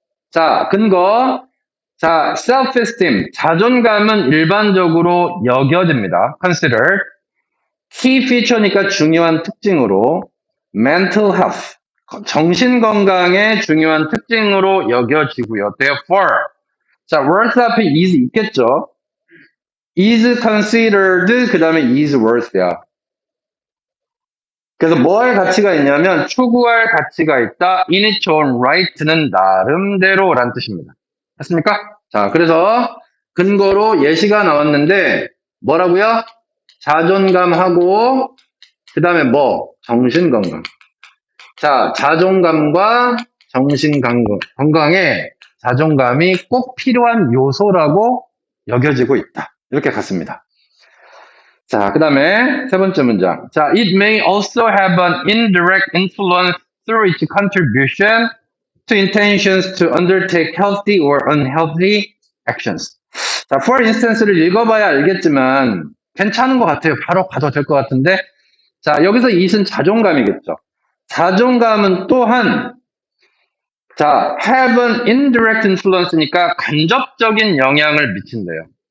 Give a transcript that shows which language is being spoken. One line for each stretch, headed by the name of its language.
Korean: 자, 근거. 자, self-esteem, 자존감은 일반적으로 여겨집니다.
English: considered.
Korean: key feature니까 중요한 특징으로 mental health, 정신건강의 중요한 특징으로 여겨지고요. therefore, 자, worth 앞에 is 있겠죠.
English: is considered,
Korean: 그 다음에 is worth야. 그래서 뭐할 가치가 있냐면 추구할 가치가 있다.
English: in its own right
Korean: 는 나름대로 라는 뜻입니다. 됐습니까? 자, 그래서 근거로 예시가 나왔는데 뭐라고요? 자존감하고 그 다음에 뭐? 정신건강. 자, 자존감과 정신건강에 자존감이 꼭 필요한 요소라고 여겨지고 있다. 이렇게 갔습니다. 자, 그 다음에 세 번째 문장.
English: 자, it may also have an indirect influence through its contribution to intentions to undertake healthy or unhealthy actions.
Korean: 자, for instance를 읽어봐야 알겠지만 괜찮은 것 같아요. 바로 가도 될 것 같은데. 자, 여기서 it은 자존감이겠죠. 자존감은 또한 자,
English: have an indirect influence
Korean: 니까 간접적인 영향을 미친대요.